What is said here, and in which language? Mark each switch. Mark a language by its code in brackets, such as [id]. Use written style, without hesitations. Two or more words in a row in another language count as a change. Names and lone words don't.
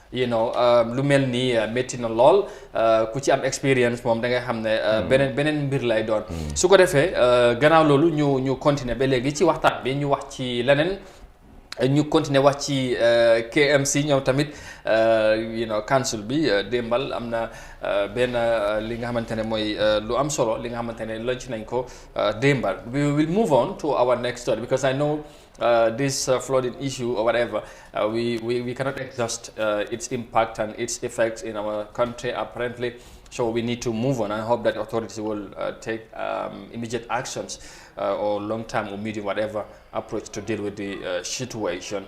[wo] lu mel ni métti na lool ku ci am expérience moom da ngay xam ne beneen mbir lay doon su ko defee gannaaw loolu ñu continuer ba léegi ci waxtaan bi ñu wax ci leneen ñu continuer wax ci KMC ñëw tamit council bi démbal am na benn li nga xamante ne mooy lu am solo li nga xamante ne launch nañ ko démbal [en] we will move on to our next story because I know this flooding issue or whatever, we cannot exhaust its impact and its effects in our country apparently. So we need to move on. I hope that authorities will take immediate actions or long-term or medium, whatever approach to deal with the situation.